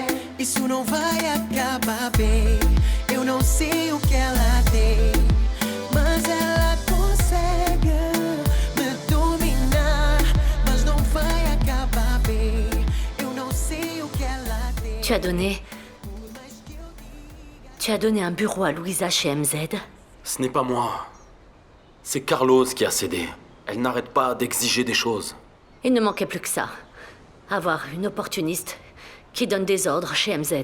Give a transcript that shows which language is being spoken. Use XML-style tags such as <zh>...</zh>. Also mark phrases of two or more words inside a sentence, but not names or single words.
<pt>Isso não vai acabar bem. Eu não sei o que ela tem, mas ela consegue me dominar. Mas não vai acabar bem. Eu não sei o que ela tem.</pt> <fr>Tu as donné un bureau à Louisa chez MZ? Ce n'est pas moi. C'est Carlos qui a cédé. Elle n'arrête pas d'exiger des choses. Il ne manquait plus que ça. Avoir une opportuniste qui donne des ordres chez MZ.</fr>